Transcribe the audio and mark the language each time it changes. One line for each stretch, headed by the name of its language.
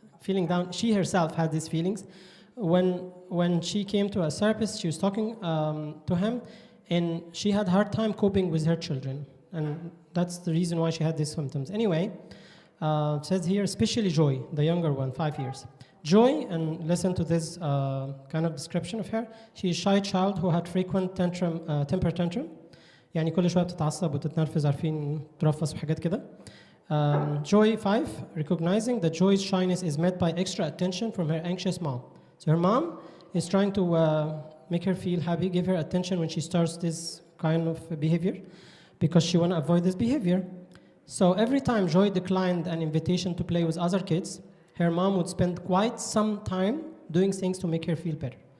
English: Feeling down, she herself had these feelings. When she came to a therapist, she was talking to him, and she had a hard time coping with her children. And that's the reason why she had these symptoms. Anyway, it says here, especially Joy, the younger one, 5 years. Joy, and listen to this kind of description of her. She is a shy child who had frequent temper tantrum.
Arabic: يعني كل شوية بتتعصب وتتنرفز، عارفين ترفس وحاجات كده.
English: Joy 5, recognizing that Joy's shyness is met by extra attention from her anxious mom. So her mom is trying to make her feel happy, give her attention when she starts this kind of behavior, because she want to avoid this behavior. So every time Joy declined an invitation to play with other kids, her mom would spend quite some time doing things to make her feel better.